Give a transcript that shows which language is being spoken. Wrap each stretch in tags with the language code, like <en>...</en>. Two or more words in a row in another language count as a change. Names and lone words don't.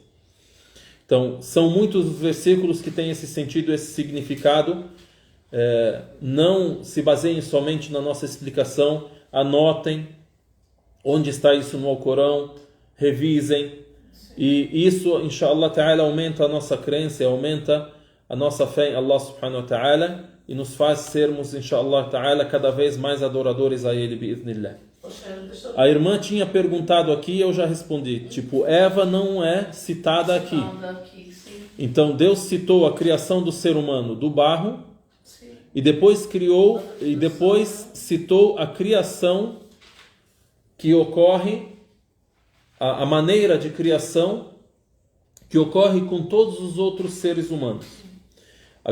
<pt>Então, são muitos os versículos que têm esse sentido, esse significado. Não se baseiem somente na nossa explicação. Anotem onde está isso no Alcorão, revisem. E isso,</pt> <ar>إن شاء الله تعالى,</ar> <pt>aumenta a nossa crença, aumenta a nossa fé em</pt> <ar>الله سبحانه وتعالى,</ar> <pt>e nos faz sermos,</pt> <ar>إن شاء الله تعالى,</ar> <pt>cada vez mais adoradores a Ele, bi'idhnillah. A irmã tinha perguntado aqui, eu já respondi. Tipo, Eva não é citada aqui. Então Deus citou a criação do ser humano do barro, e depois citou a criação que ocorre, a maneira de criação que ocorre com todos os outros seres humanos.</pt>